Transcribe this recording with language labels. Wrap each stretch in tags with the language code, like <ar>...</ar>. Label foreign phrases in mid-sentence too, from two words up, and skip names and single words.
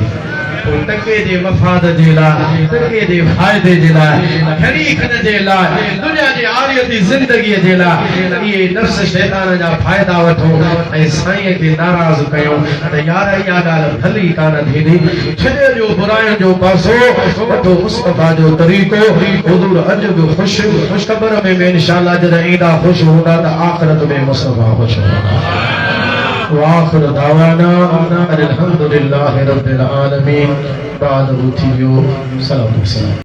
<sd>टके जे मफ़ाद जे लाइ, टके जे फ़ाइदे जे लाइ, खरी खन जे लाइ, दुनिया जी आरियती ज़िंदगीअ जे लाइ इहे नफ्स शैतान जा फ़ाइदा वठो ऐं साईं खे नाराज़ कयो त यार इहा ॻाल्हि भली कान थींदी। छॾे ॾियो बुराइयुनि जो पासो, वठो मुस्तफ़ा जो तरीक़ो। हुज़ूर अॼु बि ख़ुशि ख़बर में इंशाअल्लाह जॾहिं ईंदा ख़ुशि हूंदा त आख़िरत में मुस्तफ़ा ख़ुशि हूंदा।</sd> <ar>وآخر دعوانا الحمد لله رب العالمين.</ar> <sd>बाद थी वियो। सलाम।</sd>